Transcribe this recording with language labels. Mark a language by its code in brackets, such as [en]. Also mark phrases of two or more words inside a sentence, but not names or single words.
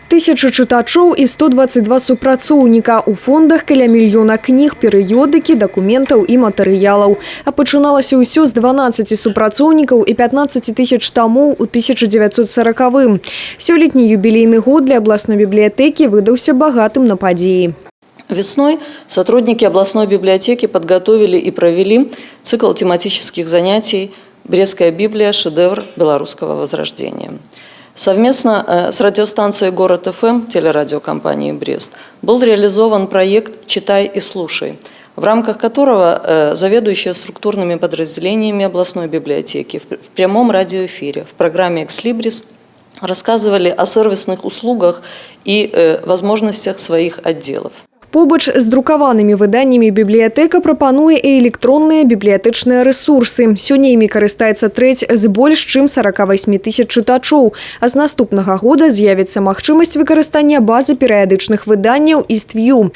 [be] 1000 чытачоў і 122 супрацоўніка. У фондах каля мільёна кніг, перыёдыкі, дакументаў і матэрыялаў. А пачыналася ўсё з 12 супрацоўнікаў і 15 тысяч тамоў у 1940-м. Сёлетні юбілейны год для [ru] областной библиотеки [be] выдаўся богатым на падзеі. [ru] Весной сотрудники областной библиотеки подготовили и провели цикл тематических занятий «Брестская Библия. Шедевр белорусского возрождения». Совместно с радиостанцией «Город ФМ» телерадиокомпании «Брест» был реализован проект «Читай и слушай», в рамках которого заведующие структурными подразделениями областной библиотеки в прямом радиоэфире в программе «Экслибрис» рассказывали о сервисных услугах и возможностях своих отделов. [be] Побач з друкаванымі выданнямі бібліятэка прапануе і электронныя бібліятычныя рэсурсы. Сёння імі карыстаецца трэць з больш чым 48 тысяч чытачоў. А з наступнага года з'явіцца магчымасць выкарыстання базы перыядычных выданняў «Іствью».